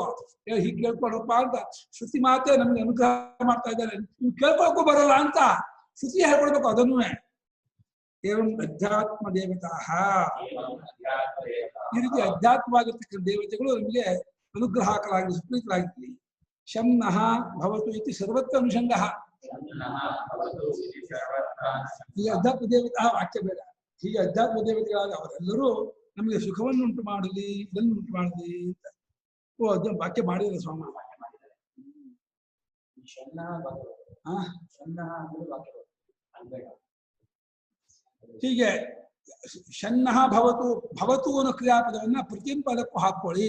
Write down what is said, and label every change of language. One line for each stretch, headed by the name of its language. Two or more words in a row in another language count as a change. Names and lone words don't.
Kannada: ಹೀಗೆ ಕೇಳ್ಕೊಡಪ್ಪ ಅಂತ ಶ್ರುತಿ ಮಾತೇ ನಮ್ಗೆ ಅನುಗ್ರಹ ಮಾಡ್ತಾ ಇದ್ದಾರೆ. ನೀವು ಕೇಳ್ಕೊಳಕ್ಕೂ ಬರಲ್ಲ ಅಂತ ಶ್ರುತಿ ಹೇಳ್ಕೊಡ್ಬೇಕು. ಅದನ್ನೂ
Sanskrit: ಏವಂ ಅಧ್ಯಾತ್ಮ ದೇವತಾ,
Kannada: ಈ ರೀತಿ ಅಧ್ಯಾತ್ಮವಾಗಿರ್ತಕ್ಕಂಥ ದೇವತೆಗಳು ನಮಗೆ ಅನುಗ್ರಹಕರಾಗಿ ಸುಪ್ರೀತರಾಗಿರಲಿ.
Sanskrit: ಶಮ್ನಃ ಭವತು ಇತಿ ಸರ್ವತ್ರ ಅನುಷಂಗಃ.
Kannada: ಈ ಅಧ್ಯಾತ್ಮ ದೇವತಾ ವಾಕ್ಯ ಬೇಡ. ಹೀಗೆ ಅಧ್ಯಾತ್ಮ ದೇವತೆಗಳಾದ ಅವರೆಲ್ಲರೂ ನಮಗೆ ಸುಖವನ್ನು ಉಂಟು ಮಾಡಲಿ, ಇದನ್ನು ಉಂಟು ಮಾಡಲಿ ಅಂತ ಅದು ವಾಕ್ಯ ಮಾಡಿದ್ರೆ ಸ್ವಾಮ. ಹೀಗೆ
Sanskrit: ಶನ್ನಃ ಭವತು, ಭವತು
Kannada: ಅನ್ನೋ ಕ್ರಿಯಾಪದವನ್ನ ಪ್ರತಿಯೊಂದು ಪದಕ್ಕೂ ಹಾಕೊಳ್ಳಿ.